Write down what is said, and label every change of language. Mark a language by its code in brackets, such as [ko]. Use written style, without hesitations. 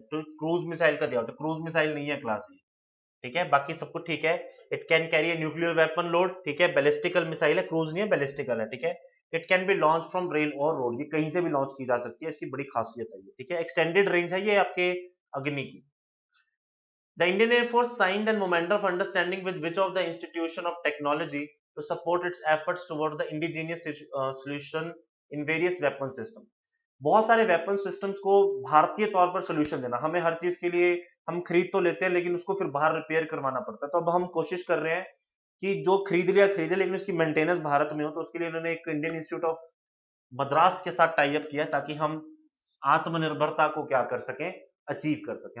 [hi] तो cruise missile का दिया होता है, क्रूज मिसाइल नहीं है क्लास ये, ठीक है। बाकी सब कुछ ठीक है। [en] it can carry a nuclear weapon load, [hi] ठीक है। बैलिस्टिकल मिसाइल है, क्रूज नहीं है, बैलिस्टिकल है, ठीक है। [en] it can be launch from rail [hi] और रोड, ये कहीं से भी लॉन्च की जा सकती है, इसकी बड़ी खासियत है ये, ठीक है। एक्सटेंडेड रेंज है ये आपके अग्नि की। [en] The Indian Air Force signed a memorandum of understanding with which of the institution of technology to support its efforts towards the indigenous solution in various weapon system. [hi] बहुत सारे वेपन सिस्टम्स को भारतीय तौर पर सोल्यूशन देना। हमें हर चीज के लिए हम खरीद तो लेते हैं लेकिन उसको फिर बाहर रिपेयर करवाना पड़ता है। तो अब हम कोशिश कर रहे हैं कि जो खरीद लिया खरीदे लेकिन उसकी मेंटेनेंस भारत में हो। तो उसके लिए उन्होंने एक इंडियन इंस्टीट्यूट ऑफ मद्रास के साथ टाई अप किया ताकि हम आत्मनिर्भरता को क्या कर सकें, अचीव कर सकें।